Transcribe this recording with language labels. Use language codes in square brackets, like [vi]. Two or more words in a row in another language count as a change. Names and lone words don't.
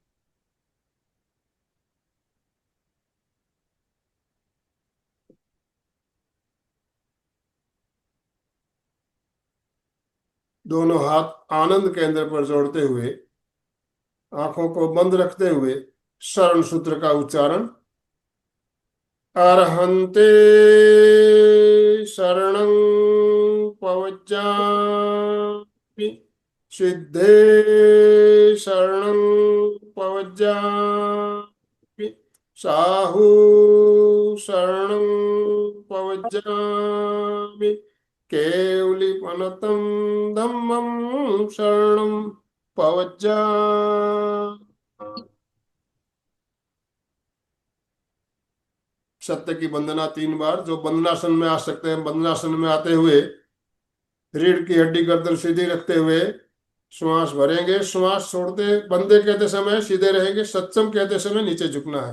[hi] दोनों हाथ आनंद केंद्र पर जोड़ते हुए, आंखों को बंद रखते हुए शरण सूत्र का उच्चारण। [pra] अरहन्ते शरणं पवज्जामि, सिद्धे शरणं पवज्जामि, साहु शरणं पवज्जामि, केवलिपनतं धम्मं शरणं पवज्जामि। [hi] सत्य की वंदना 3 बार। जो वंदनासन में आ सकते हैं, वंदनासन में आते हुए रीढ़ की हड्डी गर्दन सीधी रखते हुए श्वास भरेंगे। श्वास छोड़ते, वंदे कहते समय सीधे रहेंगे, सत्सम कहते समय नीचे झुकना है।